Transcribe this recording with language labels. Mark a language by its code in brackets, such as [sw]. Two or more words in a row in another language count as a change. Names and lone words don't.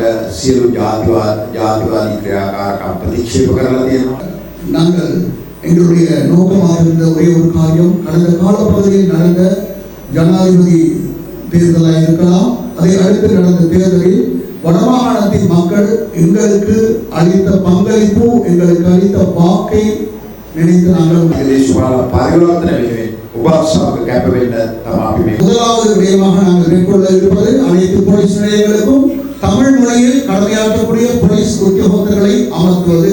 [si] සියලු ජාතිවාදී ක්‍රියාකාරකම් ප්‍රතික්ෂේප කරලා තියෙනවා. [ta] நாங்கள் எங்களுடைய நோக்கமாக இருந்த ஒரே ஒரு காரியம் கடந்த காலப்பகுதியில் நடந்த ஜனாதிபதி தேர்தலாக இருக்கலாம், அதை அடுத்து நடந்த தேர்தலில் வடமாகாணத்தின் மக்கள் எங்களுக்கு அளித்த பங்களிப்பு, எங்களுக்கு அளித்த வாக்கை நினைத்து நாங்கள் முதலாவது விடயமாக நாங்கள் மேற்கொள்ள இருப்பது அனைத்து போலீஸ் நிலையங்களுக்கும் தமிழ் மொழியில் கடமையாற்றக்கூடிய போலீஸ் உத்தியோகத்தர்களை அமர்த்துவது.